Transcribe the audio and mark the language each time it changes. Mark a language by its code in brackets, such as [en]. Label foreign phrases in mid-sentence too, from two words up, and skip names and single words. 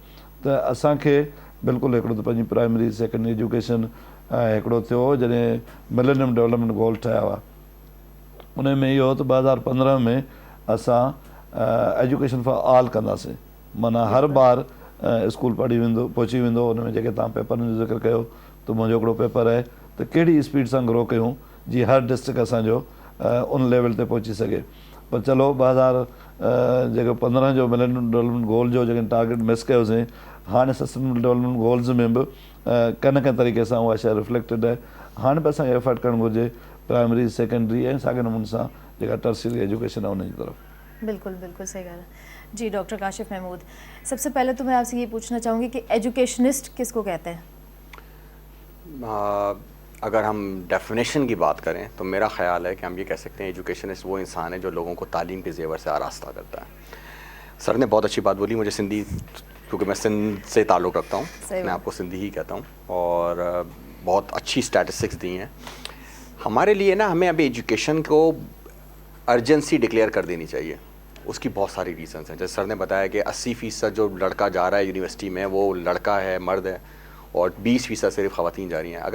[sd] त असांखे बिल्कुलु हिकिड़ो त पंहिंजी [en] primary secondary education [sd] हिकिड़ो थियो जॾहिं [en] millennium development goal [sd] ठहिया हुआ, उन में इहो हो त 2015 में असां [en] education for all [sd] कंदासीं, माना हर ॿार स्कूल पढ़ी वेंदो, पहुची वेंदो। उन में जेके तव्हां पेपरनि जो ज़िक्र कयो, त मुंहिंजो हिकिड़ो पेपर आहे त कहिड़ी स्पीड सां ग्रो कयूं जीअं हर डिस्ट्रिक्ट असांजो उन लेवल ते पहुची सघे। पर चलो 2015 जो [en] millennium development goal [sd] जो जेके टारगेट मिस कयोसीं, हाणे [en] sustainable development goals [sd] में बि कंहिं न कंहिं तरीक़े सां उहा शइ रिफ्लेक्टेड आहे। हाणे बि असांखे एफर्ट करणु घुरिजे प्राइमरी, सेकेंडरी ऐं साॻे नमूने सां जेका [en] tertiary education [sd] है उनकी तरफ। बिल्कुल बिल्कुल सही ॻाल्हि है जी। [ur] ڈاکٹر کاشف محمود، سب سے پہلے تو میں آپ سے یہ پوچھنا چاہوں گی کہ ایجوکیشنسٹ کس کو کہتے ہیں? اگر ہم ڈیفینیشن کی بات کریں تو میرا خیال ہے کہ ہم یہ کہہ سکتے ہیں ایجوکیشنسٹ وہ انسان ہے جو لوگوں کو تعلیم کے زیور سے آراستہ کرتا ہے. سر نے بہت اچھی بات بولی. مجھے سندھی, کیونکہ میں سندھ سے تعلق رکھتا ہوں, میں آپ کو سندھی ہی کہتا ہوں, اور بہت اچھی اسٹیٹسٹکس دی ہیں ہمارے لیے نا. ہمیں ابھی ایجوکیشن کو ارجنسی ڈکلیئر کر دینی چاہیے. اس کی بہت ساری ریزنس ہیں. جیسے سر نے بتایا کہ 80% جو لڑکا جا رہا ہے یونیورسٹی میں وہ لڑکا ہے, مرد ہے, اور 20% صرف خواتین جا رہی ہیں.